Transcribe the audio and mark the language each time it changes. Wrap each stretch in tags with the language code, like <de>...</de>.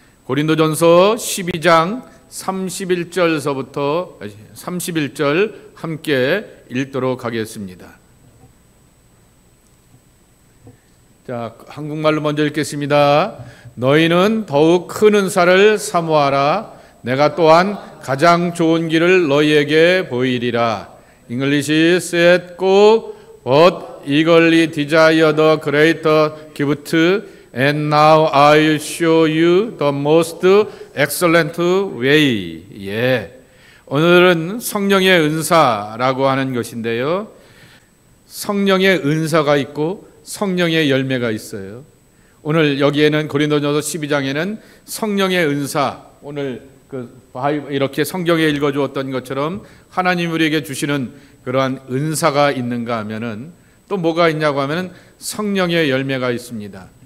<ko>고린도전서 12장 31절서부터 31절 함께 읽도록 하겠습니다. 자, 한국말로 먼저 읽겠습니다. 너희는 더욱 큰 은사를 사모하라. 내가 또한 가장 좋은 길을 너희에게 보이리라.</ko> <en>English said, Go, but eagerly desire the greater gift, and now I show you the most excellent way.</en> <ko>예. 오늘은 성령의 은사라고 하는 것인데요. 성령의 은사가 있고 성령의 열매가 있어요. 오늘 여기에는 고린도전서 12장에는 성령의 은사, 오늘 이렇게 성경에 읽어주었던 것처럼 하나님 우리에게 주시는 그러한 은사가 있는가 하면은 또 뭐가 있냐고 하면은 성령의 열매가 있습니다.</ko>